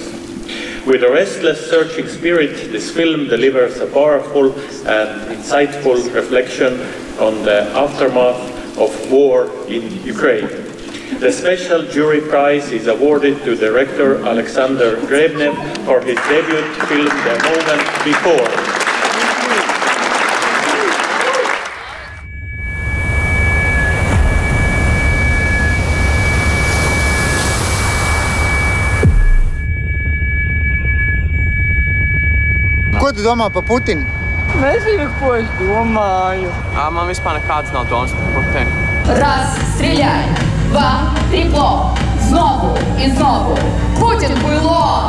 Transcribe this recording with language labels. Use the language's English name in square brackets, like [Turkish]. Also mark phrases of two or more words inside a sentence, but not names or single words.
[English] With a restless, searching spirit, this film delivers a powerful and insightful reflection on the aftermath of war in Ukraine. The special jury prize is awarded to director Alexander Grebnev for his debut film The Moment Before. [Latvian] Ko tu domā par Putinu? Nezinu, ko es domāju. Man vispār nekāds nav domas par Putinu. [Russian] Раз, стреляй! Два, трепло! [Ukrainian] Знову и знову! [Russian] Путин хуйло!